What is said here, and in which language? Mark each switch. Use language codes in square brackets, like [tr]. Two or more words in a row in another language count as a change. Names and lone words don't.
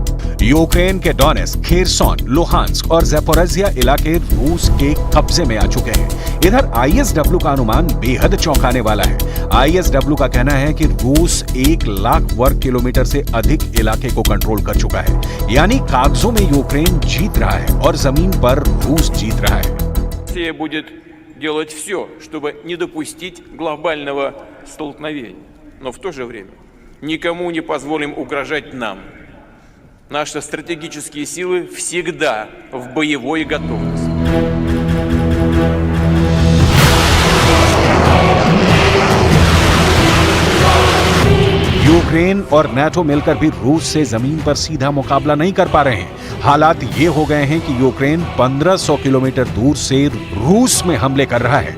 [hi] यूक्रेन के डोनेट्स्क, खेरसोन, लुहांस्क और ज़ैपोरिज़िया इलाके रूस के कब्जे में आ चुके हैं। इधर आईएसडब्ल्यू का अनुमान बेहद चौंकाने वाला है। आईएसडब्ल्यू का कहना है कि रूस 1 लाख वर्ग किलोमीटर से अधिक इलाके को कंट्रोल कर चुका है, यानी कागजों में यूक्रेन जीत रहा है और जमीन पर रूस जीत रहा है। [ru] Россия будет делать все, чтобы не допустить глобального столкновения, но в то же время никому не позволим угрожать нам. Наши стратегические силы всегда в боевой готовности. [hi] यूक्रेन और नाटो मिलकर भी रूस से जमीन पर सीधा मुकाबला नहीं कर पा रहे हैं। हालात ये हो गए हैं कि यूक्रेन 1500 किलोमीटर दूर से रूस में हमले कर रहा है।